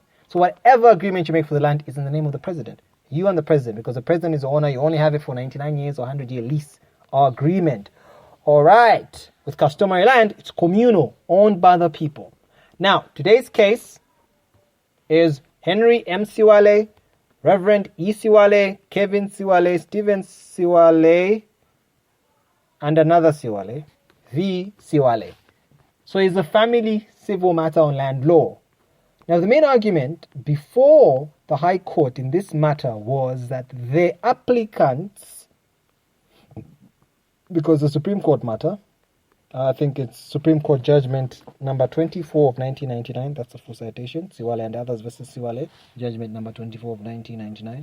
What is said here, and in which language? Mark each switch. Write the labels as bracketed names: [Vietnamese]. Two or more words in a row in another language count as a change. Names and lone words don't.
[English] So whatever agreement you make for the land is in the name of the president. You and the president, because the president is the owner, you only have it for 99 years or 100-year lease or agreement. All right. With customary land, it's communal, owned by the people. Now, today's case is Henry M. Siwale, Reverend E. Siwale, Kelvin Siwale, Stephen Siwale, and another Siwale, V. Siwale. So it's a family civil matter on land law. Now, the main argument before the High Court in this matter was that the applicants, because the Supreme Court matter, I think it's Supreme Court Judgement number 24 of 1999, that's the full citation, Siwale and Others versus Siwale, Judgement number 24 of 1999.